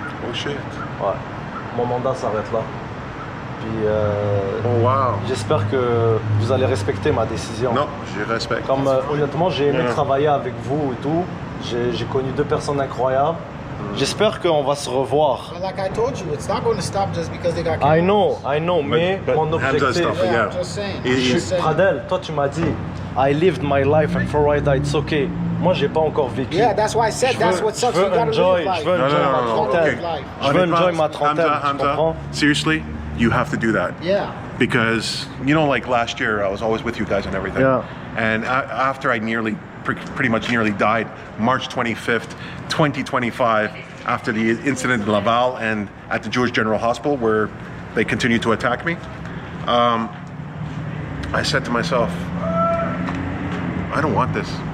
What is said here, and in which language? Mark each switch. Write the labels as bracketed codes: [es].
[en] Oh shit. [fr] Ouais. Mon mandat s'arrête là. Puis [en] oh wow. [fr] J'espère que vous allez respecter ma décision. Non, je respecte. Comme honnêtement, j'ai aimé travailler avec vous et tout. J'ai connu deux personnes incroyables. J'espère qu'on va se revoir. [en] But like I told you, it's not going to stop just because they got I know, [fr] mais mon objectif... [en] Yeah, I'm just saying. [fr] Pradel, toi tu m'as dit, [en] I lived my life and Florida, it's okay. [fr] Moi, j'ai pas encore vécu. [en] Yeah, that's why I said that's what sucks. You gotta live life. [fr] Je veux enjoy ma trentaine. Je veux enjoy ma trentaine. Tu comprends? [en] Seriously, you have to do that. Yeah. Because, you know, like last year, I was always with you guys and everything. Yeah. And after I pretty much nearly died, March 25th, 2025, after the incident in Laval and at the Jewish General Hospital where they continued to attack me, I said to myself, I don't want this.